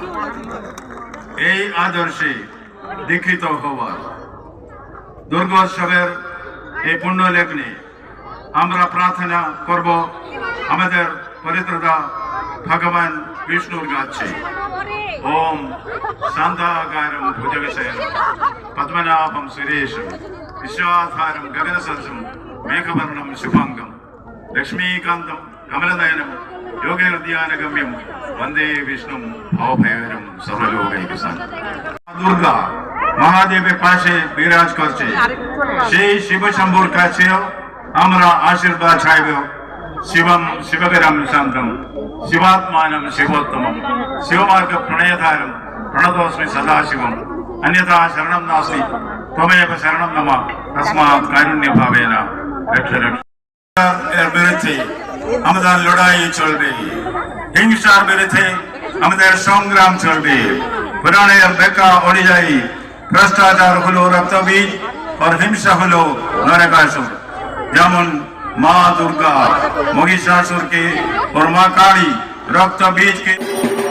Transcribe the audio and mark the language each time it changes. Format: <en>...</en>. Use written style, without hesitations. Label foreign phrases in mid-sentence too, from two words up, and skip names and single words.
<bn>এই আদর্শে দীক্ষিত হওয়া দুর্গোৎসবের এই পুণ্য লগ্নে আমরা প্রার্থনা করব আমাদের পরিত্রাতা ভগবান বিষ্ণুর কাছে।</bn> <sa>ওম শান্তাকারম ভুজগশয়নম পদ্মনাভম সুরেশম বিশ্বধারম গগনসদৃশম মেঘবর্ণম শুভাঙ্গম লক্ষ্মীকান্তম কমলনয়നം योगैर्ध्यानगम्यं वंदे विष्णुं भवभयहरं सर्वलोकैकशान्तं।</sa> <bn>দুর্গা মহাদেবের পাশে বিরাজ করছে, সেই শিব শম্ভুর কাছেও আমরা আশীর্বাদ চাইব।</bn> <sa>শিবম শিবকরম শান্তম শিবাত্মানম শিবোত্তমম শিবমার্গ প্রণয়ধারম প্রণতোস্মি সদাশিবম अन्यथा शरणं नास्ति त्वमेव शरणं मम तस्मात् कारुण्य भावेन रक्ष रक्ष।</sa> <bn>এর বিরুদ্ধে আমাদের লড়াই চলবে, হিংসার বিরুদ্ধে আমাদের সংগ্রাম চলবে। পুরাণের ব্যাখ্যা অনুযায়ী ভ্রষ্টাচার হলো রক্তবীজ আর হিংসা হলো নরকাসুর। যেমন মা দুর্গা মহিষাসুরকে</bn> <hi>और मां काली रक्त बीज के</hi>